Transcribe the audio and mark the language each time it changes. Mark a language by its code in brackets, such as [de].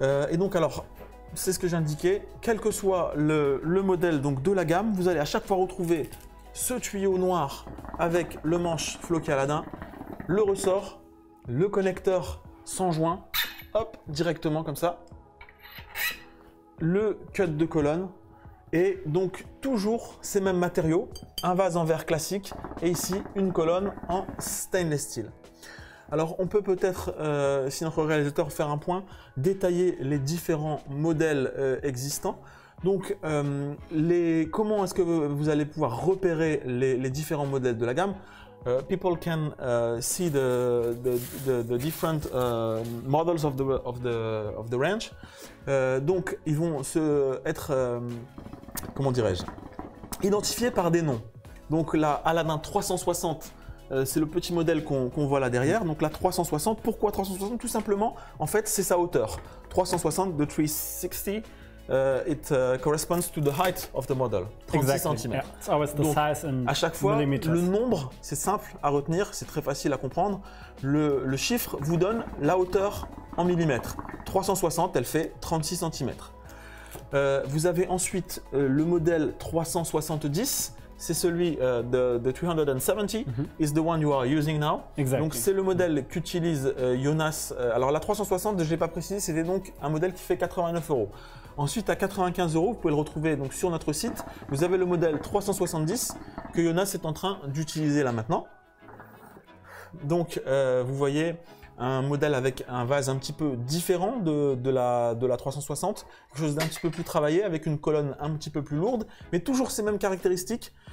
[fr] Et donc, alors, c'est ce que j'indiquais, quel que soit le modèle donc, de la gamme, vous allez à chaque fois retrouver ce tuyau noir avec le manche Floki Aladdin, le ressort, le connecteur sans joint, hop, directement comme ça, le cut de colonne et donc toujours ces mêmes matériaux, un vase en verre classique et ici une colonne en stainless steel. Alors on peut peut-être, si notre réalisateur faire un point, détailler les différents modèles existants. Donc comment est-ce que vous allez pouvoir repérer les différents modèles de la gamme? [en] People can see the different models of the range. [fr] Donc ils vont être, comment dirais-je, identifiés par des noms. Donc la Aladdin 360. C'est le petit modèle qu'on voit là derrière. Donc la 360, pourquoi 360? Tout simplement, en fait, c'est sa hauteur. [en] 360, the 360, it corresponds to the height of the model. 36 cm. Yeah. It's always the [fr] Donc, [en] size in [fr] à chaque fois, [en] millimeters. [fr] le nombre, c'est simple à retenir, c'est très facile à comprendre. Le chiffre vous donne la hauteur en millimètres. 360, elle fait 36 cm. Vous avez ensuite le modèle 370. C'est celui de [en] 370 is the one you are using now. Exactly. [fr] Donc c'est le modèle qu'utilise Jonas. Alors la 360, je ne l'ai pas précisé, c'était donc un modèle qui fait 89 €. Ensuite à 95 €, vous pouvez le retrouver donc sur notre site. Vous avez le modèle 370 que Jonas est en train d'utiliser là maintenant. Donc vous voyez un modèle avec un vase un petit peu différent de la 360, quelque chose d'un petit peu plus travaillé avec une colonne un petit peu plus lourde, mais toujours ces mêmes caractéristiques.